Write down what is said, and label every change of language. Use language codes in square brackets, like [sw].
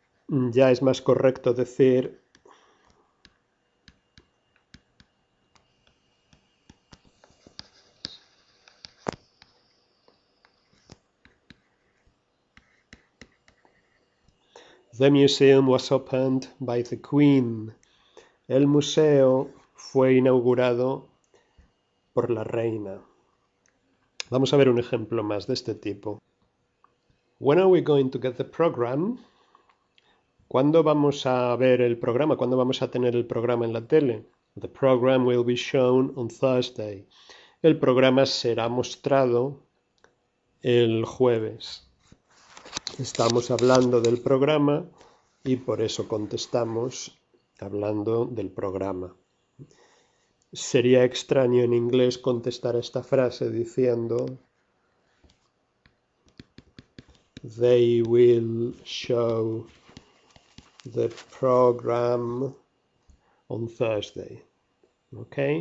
[es] Ya es más correcto decir [en] The museum was opened by the Queen. [es] El museo fue inaugurado por la reina. Vamos a ver un ejemplo más de este tipo. [en] When are we going to get the program? [es] ¿Cuándo vamos a ver el programa? ¿Cuándo vamos a tener el programa en la tele? [en] The program will be shown on Thursday. [es] El programa será mostrado el jueves. Estamos hablando del programa y por eso contestamos hablando del programa. Sería extraño en inglés contestar esta frase diciendo [en] They will show the program on Thursday. [es] ¿Ok?